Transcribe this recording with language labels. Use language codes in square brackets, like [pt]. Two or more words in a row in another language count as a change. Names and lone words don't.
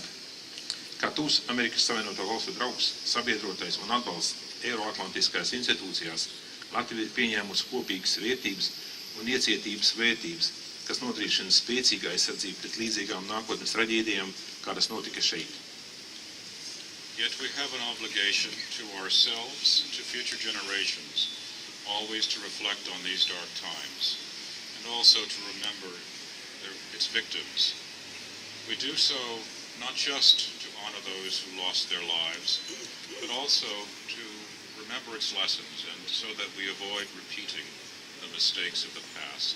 [lv] Kā tūs Amerikas Savienoto Valstu draugs, sabiedrotais un atbalsts Eiroatlantiskajās institūcijās, Latvija ir pieņēmusi kopīgas vērtības un iecietības vērtības, kas nodrošina spēcīgu aizsardzību pret līdzīgām nākotnes traģēdijām, kādas notika šeit. [en] Yet we have an obligation to ourselves and to future generations always to reflect on these dark times and also to remember its victims. We do so not just to honor those who lost their lives, but also to remember its lessons and so that we avoid repeating the mistakes of the past.